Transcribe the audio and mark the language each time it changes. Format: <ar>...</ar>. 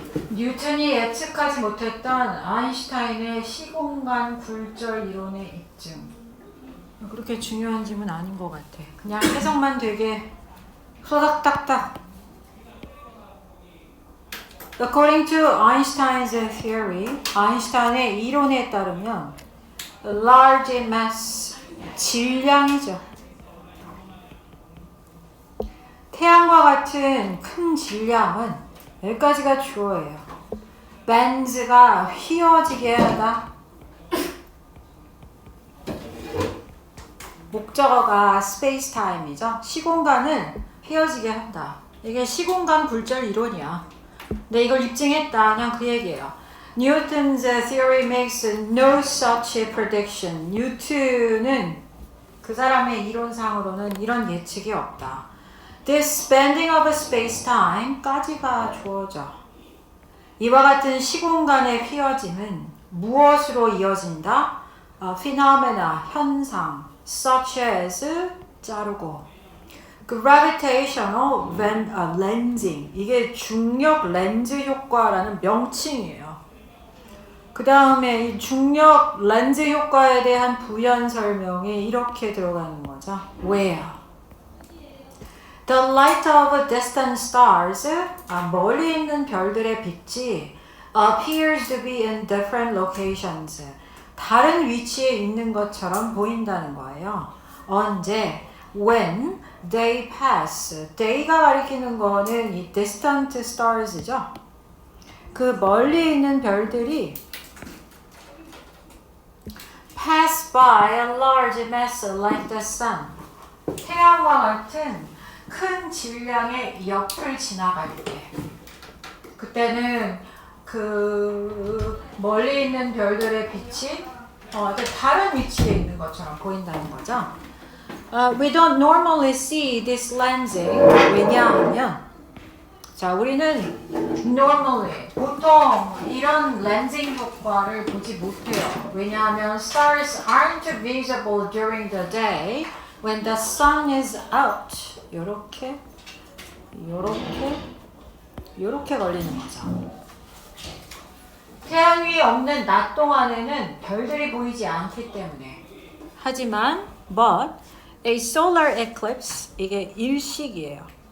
<ko>뉴턴이 예측하지 못했던 아인슈타인의 시공간 굴절 이론의 입증. 그렇게 중요한 질문 아닌 것 같아. 그냥 해석만 되게 후닥닥닥.</ko> <en>According to Einstein's theory,</en> <ko>아인슈타인의 이론에 따르면</ko> <en>large mass,</en> <ko>질량이죠. 태양과 같은 큰 질량은 여기까지가 주어예요. 밴즈가 휘어지게 하다. 목적어가 space time이죠. 시공간은 휘어지게 한다. 이게 시공간 굴절 이론이야. 근데 이걸 입증했다. 그냥 그 얘기예요.</ko> <en>Newton's theory makes no such prediction.</en> <ko>뉴턴은 그 사람의 이론상으로는 이런 예측이 없다.</ko> <en>This bending of space-time까지가 주어져.</en> <ko>이와 같은 시공간의 휘어짐은 무엇으로 이어진다? phenomena, 현상, such as, 자르고 gravitational lensing, 이게 중력 렌즈 효과라는 명칭이에요. 그 다음에 이 중력 렌즈 효과에 대한 부연 설명이 이렇게 들어가는 거죠.</ko> <en>Where? The light of distant stars,</en> <ko>멀리 있는 별들의 빛이</ko> <en>appears to be in different locations.</en> <ko>다른 위치에 있는 것처럼 보인다는 거예요. 언제?</ko> <en>When they pass.</en> <ko>They가 가리키는 거는 이 distant stars죠. 그 멀리 있는 별들이</ko> <en>pass by a large mass like the sun.</en> <ko>태양과 같은 큰 질량의 옆을 지나갈 때, 그때는 그 멀리 있는 별들의 빛이 다른 위치에 있는 것처럼 보인다는 거죠.</ko> <en>We don't normally see this lensing.</en> <ko>왜냐하면, 자, 우리는 normally, 보통 이런 렌징 효과를 보지 못해요. 왜냐하면</ko> <en>stars aren't visible during the day when the sun is out.</en> <ko>요렇게 걸리는 거죠. 태양이 없는 낮 동안에는 별들이 보이지 않기 때문에.</ko> <en>하지만 but a solar eclipse,</en> <ko>이게 일식이에요.</ko>